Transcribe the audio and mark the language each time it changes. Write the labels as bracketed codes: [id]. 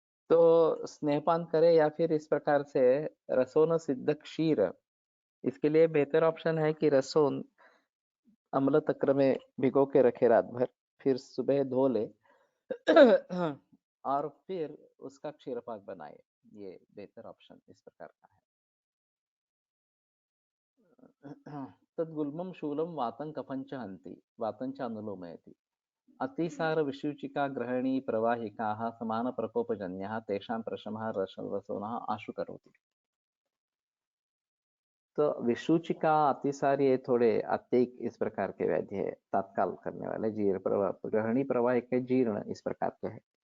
[hi] तो स्नेहपान करे या फिर इस प्रकार से रसोन सिद्ध क्षीर, इसके लिए बेहतर ऑप्शन है कि रसोन अम्ल तक्र में भिगो के रखे रात भर, फिर सुबह धो ले और फिर उसका क्षीरपाक बनाए। ये बेहतर ऑप्शन इस प्रकार का है। [sa] तद्गुल्मं शूलं वातं कफञ्च हन्ति, वातञ्च अनुलोमयति। अतिसार विसूचिका ग्रहणी प्रवाहिकाः समान प्रकोपजन्याः तेषां प्रशमः रसोनः आशु करोति। [hi] तो विसूचिका अतिसार ये थोड़े अत्यधिक इस प्रकार के व्याधि है, तात्काल करने वाले जीर्ण प्रवाह ग्रहणी प्रवाहिक जीर्ण इस प्रकार के है।